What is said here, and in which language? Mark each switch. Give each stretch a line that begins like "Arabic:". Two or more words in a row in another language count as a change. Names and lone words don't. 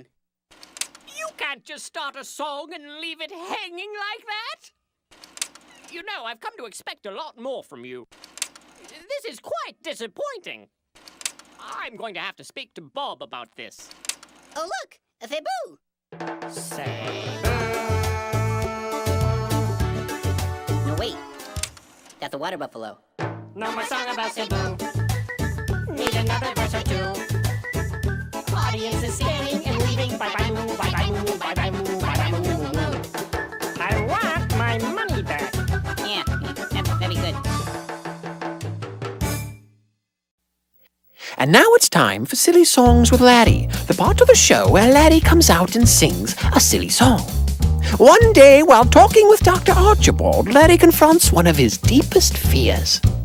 English: You can't just start a song and leave it hanging like that. You know, I've come to expect a lot more from you. This is quite disappointing. I'm going to have to speak to Bob about this. Oh, look! A Saboo! Saboo! No, wait. That's a water buffalo. No more song about Saboo. Need another verse or 2. Audience is scanning and leaving. Bye-bye moo, bye-bye moo, bye-bye moo, bye-bye moo, moo, moo. I want my money back. Yeah, that'd be good. And now it's time for Silly Songs with Larry, the part of the show where Larry comes out and sings a silly song. One day, while talking with Dr. Archibald, Larry confronts one of his deepest fears.